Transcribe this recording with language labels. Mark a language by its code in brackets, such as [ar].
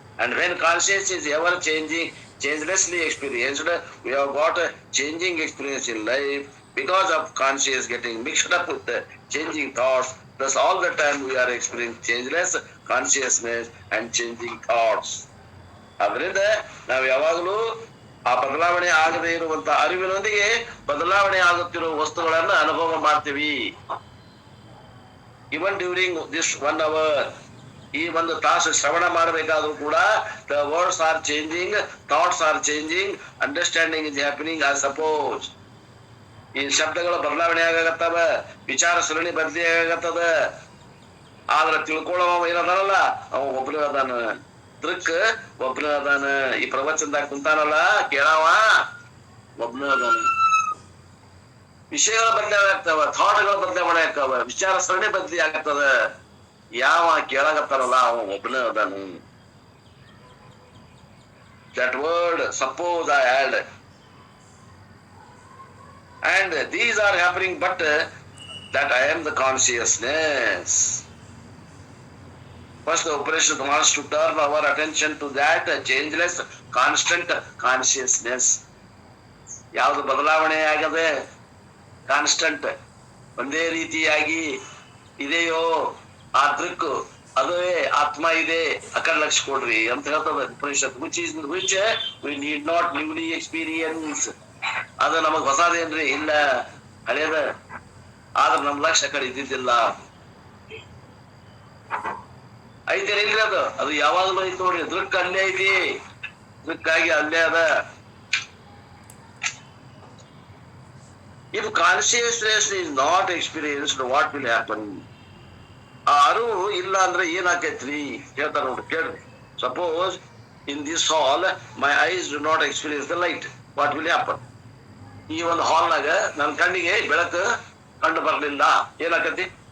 [en] And when conscious is ever changing, changelessly experienced, we have got a changing experience in life because of conscious getting mixed up with the changing thoughts. Thus all the time we are experiencing changeless consciousness and changing thoughts. [kn] ಅದರಿಂದ ನಾವು ಯಾವಾಗಲೂ ಆ ಬದಲಾವಣೆ ಆಗದೆ ಇರುವಂತ ಅರಿವಿನೊಂದಿಗೆ ಬದಲಾವಣೆ ಆಗುತ್ತಿರುವ ವಸ್ತುಗಳನ್ನ ಅನುಭವ ಮಾಡ್ತೀವಿ. [en] Even during this 1 hour, [kn] ಈ ಒಂದು ತಾಸು ಶ್ರವಣ ಮಾಡಬೇಕಾದ್ರೂ ಕೂಡ [en] the words are changing, thoughts are changing, understanding is happening. I suppose [kn] ಈ ಶಬ್ದಗಳ ಬದಲಾವಣೆ ಆಗಾಗತ್ತವ, ವಿಚಾರ ಸರಣಿ ಬದಲಿ ಆಗತ್ತದ. ಆದ್ರೆ ತಿಳ್ಕೊಳ್ಳೋವ ಏನದಾನಲ್ಲ ಅವ ಒಬ್ಬನೇ ಅದಾನ, ದೃಕ್ ಒಬ್ಬನೇ ಅದಾನ. ಈ ಪ್ರವಚನದಾಗ ಕುಂತಾನಲ್ಲ ಕೇಳಾವ ಒಬ್ಬನೇ ಅದಾನ. ವಿಷಯಗಳ ಬದಲಾವಣೆ ಆಗ್ತಾವ, ಥಾಟ್ಗಳ ಬದಲಾವಣೆ ಆಗ್ತಾವ, ವಿಚಾರ ಸರಣಿ ಬದಲಿ ಆಗ್ತದ. ಯಾವ ಕೇಳಾಕತ್ತಾರಲ್ಲ ಅವ ಒಬ್ಬನೇ ಅದಾನು. [en] That word, suppose I had, and these are happening, but that I am the consciousness. First, the operation wants to turn our attention to that changeless, constant consciousness. [kn] ಯಾವುದು ಬದಲಾವಣೆ ಆಗದೆ, ಕಾನ್ಸ್ಟಂಟ್ ಒಂದೇ ರೀತಿಯಾಗಿ ಇದೆಯೋ ಆ ದೃಕ್ ಅದೇ ಆತ್ಮ ಇದೆ, ಆ ಕಡೆ ಲಕ್ಷ ಕೊಡ್ರಿ ಅಂತ ಹೇಳ್ತದ Upanishad. [en] Which we need not newly experience. [kn] ಅದು ನಮಗ್ ಹೊಸದೇನ್ರಿ? ಇಲ್ಲ, ಹಳೇದ. ಆದ್ರೆ ನಮ್ ಲಕ್ಷ ಆ ಕಡೆ ಇದ್ದಿದ್ದಿಲ್ಲ. ಐತೇನೆ ಇಲ್ರಿ ಅದು ಯಾವಾಗಲೂ ಐತಿ ನೋಡ್ರಿ. ದೃಕ್ ಅಲ್ಲೇ ಐತಿ, ದೃಕ್ಕಾಗಿ ಅಲ್ಲೇ ಅದ. [en] If consciousness is not experienced, what will happen? [kn] ಆ ಅರಿವು ಇಲ್ಲ ಅಂದ್ರೆ ಏನಾಕೈತ್ರಿ ಹೇಳ್ತಾರ ನೋಡ್ರಿ, ಕೇಳ್ರಿ. [en] Suppose in this hall my eyes do not experience the light, what will happen? [kn] ಈ ಒಂದು ಹಾಲ್ನಾಗ ನನ್ನ ಕಣ್ಣಿಗೆ ಬೆಳಕು ಕಂಡು ಬರ್ಲಿಲ್ಲ, ಏನಾಕತಿ?